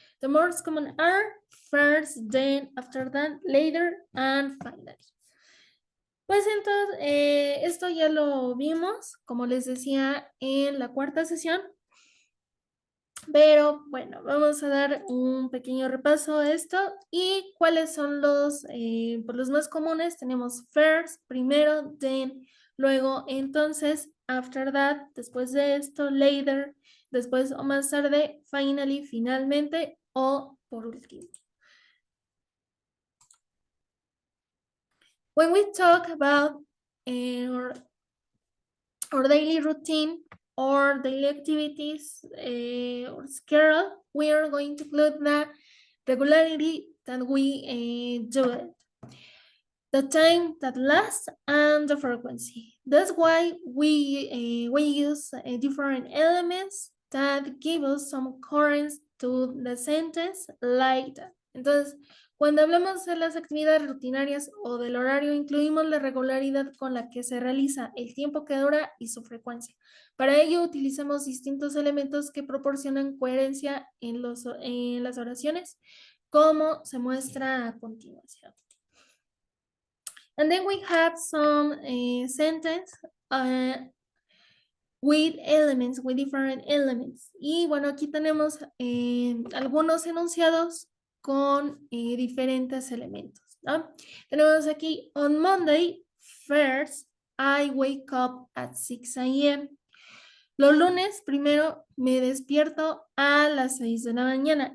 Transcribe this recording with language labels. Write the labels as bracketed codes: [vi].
[en] The most common are first, then, after that, later, and finally. [es] Pues entonces, esto ya lo vimos, como les decía, en la cuarta sesión. Pero bueno, vamos a dar un pequeño repaso a esto. ¿Y cuáles son pues los más comunes? Tenemos first, primero, then, luego, entonces, after that, después de esto, later, después o más tarde, finally, finalmente, o por último. [en] When we talk about our daily routine or daily activities or schedule, we are going to include the regularity that we do it, the time that lasts, and the frequency. That's why we use different elements that give us some coherence to the sentence like that. [es] Entonces, cuando hablamos de las actividades rutinarias o del horario, incluimos la regularidad con la que se realiza, el tiempo que dura y su frecuencia. Para ello, utilizamos distintos elementos que proporcionan coherencia en las oraciones, como se muestra a continuación. [en] And then we have some sentence with elements, with different elements. [es] Y bueno, aquí tenemos algunos enunciados con diferentes elementos, ¿no? Tenemos aquí, [en] on Monday, first, I wake up at 6 a.m. [es] Los lunes, primero, me despierto a las 6 de la mañana.